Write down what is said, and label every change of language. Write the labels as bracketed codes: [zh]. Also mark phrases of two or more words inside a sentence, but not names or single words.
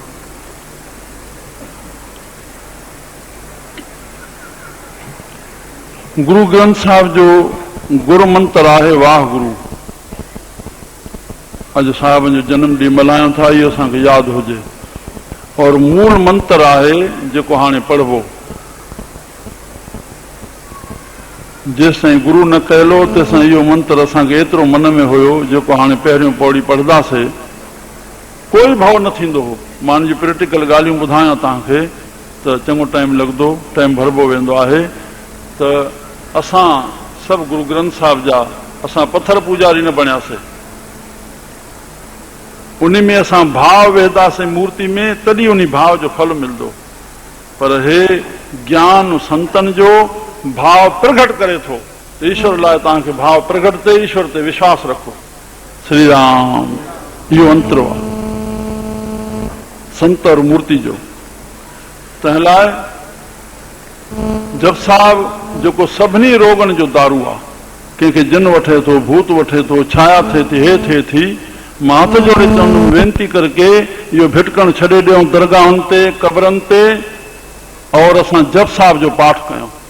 [sd] गुरु ग्रंथ साहिब जो गुरु मंत्र आहे वाह गुरु। अॼु साहिब जो जनम ॾींहुं मल्हायूं था, इहो असांखे यादि हुजे। और मूल मंत्र आहे जेको हाणे पढ़बो, जेसिताईं गुरू न कयलो तेसिताईं इहो मंत्र असांखे एतिरो मन में हुयो जेको हाणे पहिरियों पौड़ी पढ़ंदासीं कोई भाव न थींदो हो। मां हिन जी प्रैक्टिकल ॻाल्हियूं ॿुधायां तव्हांखे त चङो टाइम लॻंदो, टाइम भरबो वेंदो आहे। त असां सभु गुरू ग्रंथ साहिब जा असां पथर पूजारी न बणियासीं, उन में असां भाव वेहदासीं मूर्ति में, तॾहिं उन भाव जो फल मिलंदो। पर हे ज्ञान संतन जो भाव प्रगट करे थो, ईश्वर लाइ तव्हांखे भाव प्रगट ते ईश्वर ते विश्वास रखो। श्री राम इहो अंतर आहे संत और मूर्ति जो। तंहिं लाइ जप साहिब जेको सभिनी रोगन जो दारू आहे, कंहिंखे जिन वठे थो, भूत वठे थो, छाया थिए थी, हे थिए थी, मां हथ जोड़े चवंदुमि वेनती करके इहो भिटकण छॾे ॾियूं दरगाहनि ते, कबरनि ते, और असां जप साहिब जो पाठ कयूं।